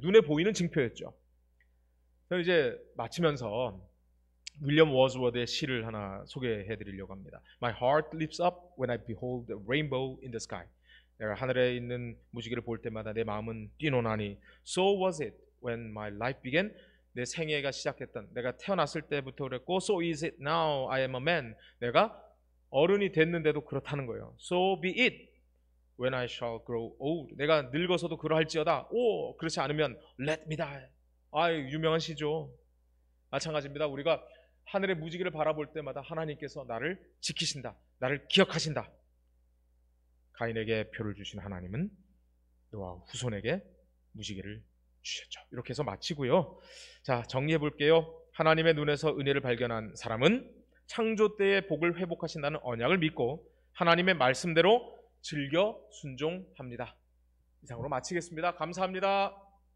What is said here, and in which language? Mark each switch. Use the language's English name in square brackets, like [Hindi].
[Korean] 눈에 보이는 징표였죠. 저는 이제 마치면서 윌리엄 워즈워드의 시를 하나 소개해 드리려고 합니다. [English] My heart leaps up when I behold the rainbow in the sky. [Korean] 내가 하늘에 있는 무지개를 볼 때마다 내 마음은 뛰노나니 [English] So was it when my life began. [Korean] 내 생애가 시작했던, 내가 태어났을 때부터 그랬고 [English] So is it now I am a man. [Korean] 내가 어른이 됐는데도 그렇다는 거예요. [English] So be it when I shall grow old. [Korean] 내가 늙어서도 그러할지어다. 그렇지 않으면 [English] let me die. [Korean] 유명한 시죠. 마찬가지입니다. 우리가 하늘의 무지개를 바라볼 때마다 하나님께서 나를 지키신다, 나를 기억하신다. 가인에게 표를 주신 하나님은 노아 후손에게 무지개를 주셨죠. 이렇게 해서 마치고요. 자, 정리해 볼게요. 하나님의 눈에서 은혜를 발견한 사람은 창조 때의 복을 회복하신다는 언약을 믿고 하나님의 말씀대로 즐겨 순종합니다. 이상으로 마치겠습니다. 감사합니다.